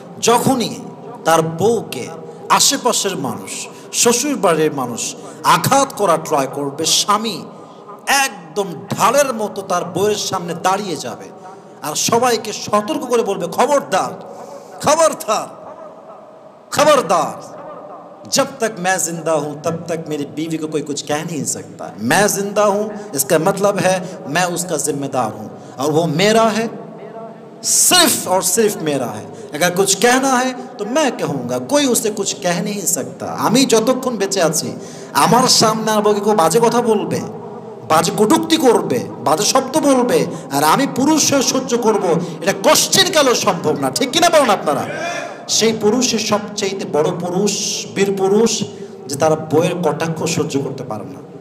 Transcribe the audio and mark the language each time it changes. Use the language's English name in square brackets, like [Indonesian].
[Bangla] যখনই তার বউকে আশেপাশের মানুষ, শ্বশুর বাড়ির মানুষ আঘাত করা ট্রাই করবে, স্বামী একদম ঢালের মতো তার বউয়ের সামনে দাঁড়িয়ে যাবে আর সবাইকে সতর্ক করে বলবে, খবরদার, খবরদার, [Hindi] खबरदार, जब तक मैं जिंदा हूं तब तक मेरी बीवी को कोई कुछ कह नहीं सकता। मैं जिंदा हूं इसका मतलब है मैं उसका जिम्मेदार हूं और वो मेरा है, सिर्फ और सिर्फ मेरा है। अगर कुछ कहना है तो मैं कहूँगा, कोई उसे कुछ कह नहीं सकता। [Bangla] আমি যতক্ষণ বেঁচে আছি আমার সামনে আর বউকে কেউ বাজে কথা বলবে, বাজে কটূক্তি করবে, বাজে শব্দ বলবে, আর আমি পুরুষ হয়ে সহ্য করব, এটা কোশ্চেন কালেও সম্ভব না। ঠিক কিনা বলেন আপনারা? সেই পুরুষের সবচেয়ে বড় পুরুষ, বীর পুরুষ, যে তারা বউয়ের কটাক্ষ সহ্য করতে পারে না।